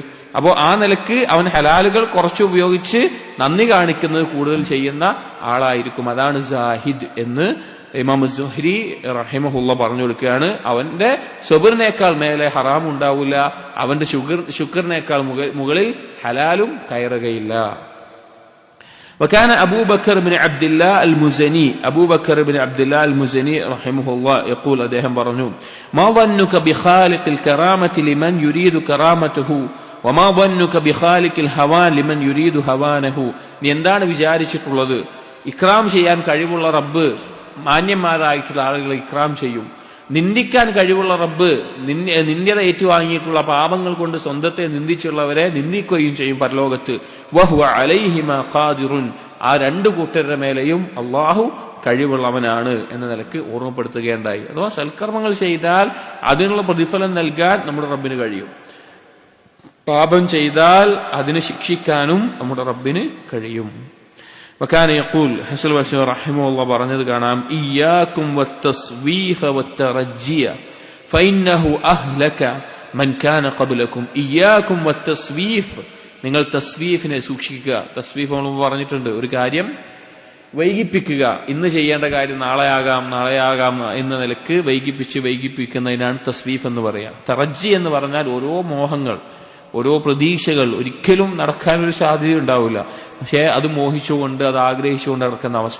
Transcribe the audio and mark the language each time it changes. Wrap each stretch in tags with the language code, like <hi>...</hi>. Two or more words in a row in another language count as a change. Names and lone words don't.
<ml>അപ്പോ ആ നിലക്ക് അവൻ ഹലാലുകൾ കുറച്ച് ഉപയോഗിച്ച് നന്ദി കാണിക്കുന്നത് കൂടുതൽ ചെയ്യുന്ന ആളായിരിക്കും. അതാണ് സാഹിദ് എന്ന് ഇമാം സുഹരി റഹിമഹുല്ലാഹ് പറഞ്ഞു കൊടുക്കുകയാണ്. അവന്റെ സ്വബറിനേക്കാൾ മേലെ ഹറാം ഉണ്ടാവില്ല, അവന്റെ ശുക്റിനേക്കാൾ മുകളിൽ ഹലാലും കയറുകയില്ല.</ml> <ar>وكان أبو بكر بن عبد الله المزني أبو بكر بن عبد الله المزني رحمه الله يقول أدهم برنو ما ظنك بخالق الكرامة لمن يريد كرامته وما ظنك بخالق الهوان لمن يريد هوانه.</ar> <ml>നീ എന്താണ് വിചാരിച്ചിട്ടുള്ളത്? ഇക്രാം ചെയ്യാൻ കഴിവുള്ള റബ്ബ് മാന്യന്മാരായിട്ടുള്ള ആളുകളെ ഇക്രാം ചെയ്യും, നിന്ദിക്കാൻ കഴിവുള്ള റബ്ബ് നിന്ദ്യത ഏറ്റുവാങ്ങിയിട്ടുള്ള പാപങ്ങൾ കൊണ്ട് സ്വന്തത്തെ നിന്ദിച്ചുള്ളവരെ നിന്ദിക്കുകയും ചെയ്യും പരലോകത്ത്.</ml> <ar>وهو عليهما قادر,</ar> <ml>ആ രണ്ടു കൂട്ടരുടെ മേലെയും അള്ളാഹു കഴിവുള്ളവനാണ് എന്ന നിലക്ക് ഓർമ്മപ്പെടുത്തുകയുണ്ടായി. അഥവാ സൽക്കർമ്മങ്ങൾ ചെയ്താൽ അതിനുള്ള പ്രതിഫലം നൽകാൻ നമ്മുടെ റബ്ബിന് കഴിയും, പാപം ചെയ്താൽ അതിന് ശിക്ഷിക്കാനും നമ്മുടെ റബ്ബിന് കഴിയും.</ml> <ar>وكان يقول حسن البصري رحمه الله</ar> <ml>പറഞ്ഞത് കാണാം,</ml> <ar>إياكم والتصويف والترجي فإنه أهلك من كان قبلكم. إياكم والتصويف,</ar> <ml>നിങ്ങൾ തസ്വീഫിനെ സൂക്ഷിക്കുക. തസ്വീഫ് നമ്മൾ പറഞ്ഞിട്ടുണ്ട്, ഒരു കാര്യം വൈകിപ്പിക്കുക, ഇന്ന് ചെയ്യേണ്ട കാര്യം നാളെയാകാം എന്ന നിലക്ക് വൈകിപ്പിക്കുന്നതിനാണ് തസ്വീഫ് എന്ന് പറയാം. തറജ്ജി എന്ന് പറഞ്ഞാൽ ഓരോ മോഹങ്ങൾ, ഓരോ പ്രതീക്ഷകൾ ഒരിക്കലും നടക്കാനൊരു സാധ്യത ഉണ്ടാവില്ല, പക്ഷെ അത് മോഹിച്ചുകൊണ്ട്, അത് ആഗ്രഹിച്ചുകൊണ്ട് നടക്കുന്ന അവസ്ഥ.</ml>